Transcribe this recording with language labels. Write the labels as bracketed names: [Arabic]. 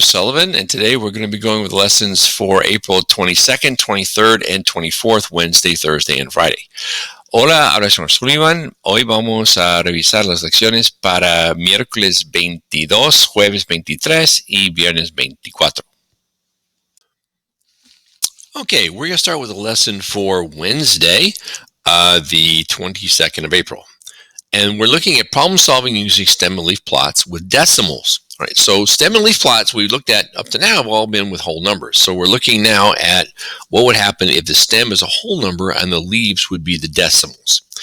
[English] Sullivan, and today we're going to be going with lessons for April 22nd, 23rd, and 24th, Wednesday, Thursday, and Friday. [Spanish] Hola, habla el señor Sullivan. Hoy vamos a revisar las lecciones para miércoles 22, jueves 23 y viernes 24. [English] Okay, we're going to start with a lesson for Wednesday, the 22nd of April. And we're looking at problem solving using stem and leaf plots with decimals. All right, so stem and leaf plots we looked at up to now have all been with whole numbers. So we're looking now at what would happen if the stem is a whole number and the leaves would be the decimals.